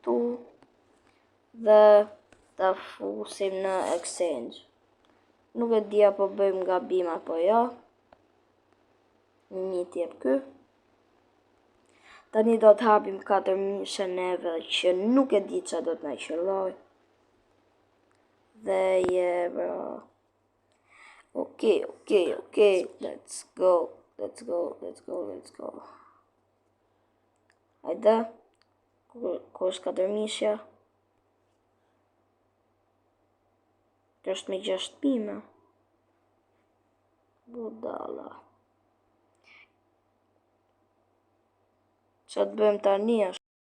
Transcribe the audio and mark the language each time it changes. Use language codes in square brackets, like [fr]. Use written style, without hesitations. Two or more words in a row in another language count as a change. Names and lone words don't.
[sq] këtu dhe ta fusim në exchange. Nuk e di apo bëjmë gabim apo jo. Një t'jep ky. Tani do të hapim 4.000 neve që nuk e di që do të na qëlloj. Dhe je bro. [en] Okay, let's go. [sq] Hajde. Ku është 4.000? Kjo është me 6.000. Budala. Që të bëjmë tani është?